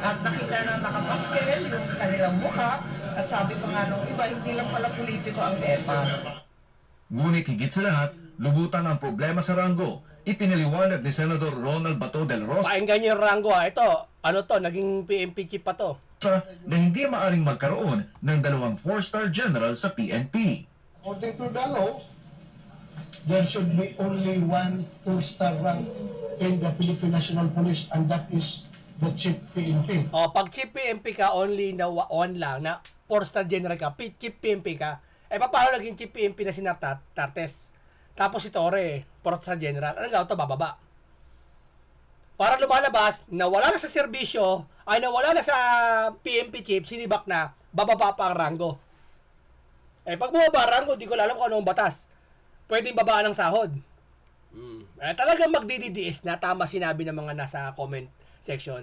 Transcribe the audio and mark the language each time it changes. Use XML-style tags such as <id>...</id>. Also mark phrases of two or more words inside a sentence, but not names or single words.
<tl>At nakita na nakapaskel yung kanilang mukha at sabi pa nga nung iba, hindi lang pala politiko ang EPA. Ngunit higit sa lahat, lubutan ang problema sa Rango. Ipinaliwanag ni Senador Ronald Bato del Rosa Painggan niyo yung Rango ha. Ito, ano to, naging PMP chief pa to. na hindi maaring magkaroon ng dalawang</tl> <en>4-star general</en> <tl>sa PNP.</tl> <en>According to the law, there should be only one 2-star rank in the Philippine National Police, and that is the Chief PNP.</en> <tl>O, pag chief PMP ka, only na one lang, na</tl> <en>4-star general</en> <tl>ka, chief PMP ka, paano naging chief PMP na si Tartes? Tapos si Torre,</tl> <en>4-star general.</en> <tl>Ano gawin to? Bababa. Para lumalabas, nawala na sa serbisyo, ay nawala na sa PMP chief, sinibak na, bababa pa ang rango. Pag bumaba ang rango, di ko alam kung anong batas. Pwedeng babaan ng sahod. Talagang magdi-DDS na, tama sinabi ng mga nasa</tl> <en>comment section.</en>